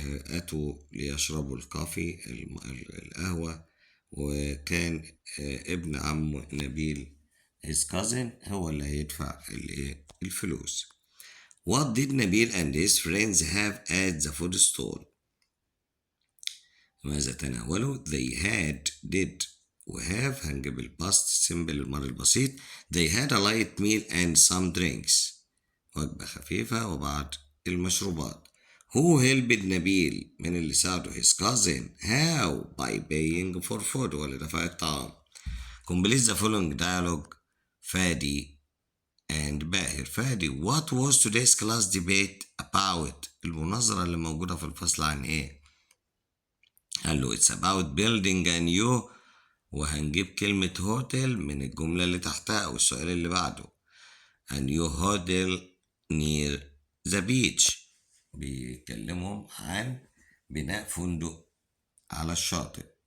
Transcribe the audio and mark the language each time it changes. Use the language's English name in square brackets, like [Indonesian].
[Arabic] أتوا ليشربوا الكافي القهوة، وكان ابن عم نبيل [English] his cousin [Arabic] هو اللي هيدفع الفلوس. [English] What did Nabil and his friends have at the food stall? [Arabic] ماذا تناولوا؟ [English] They had did [Arabic] وhave هنجيب الباست سيمبل الماضي البسيط. [English] They had a light meal and some drinks. [Arabic] وجبة خفيفة وبعض المشروبات. [English] Who helped Nabil? [Arabic] من اللي ساعده [English] his cousin. How? By paying for food [Arabic] واللي دفع الطعام. [English] Complete the following dialogue. [Arabic] فادي and باهر. فادي [English] what was today's class debate about؟ [Arabic] المناظرة اللي موجودة في الفصل عن ايه؟ قال له [English] it's about building a new، [Arabic] وهنجيب كلمة هوتيل من الجملة اللي تحتها أو السؤال اللي بعده. [English] a new hotel near the beach. [Arabic] بيكلمهم عن بناء فندق على الشاطئ.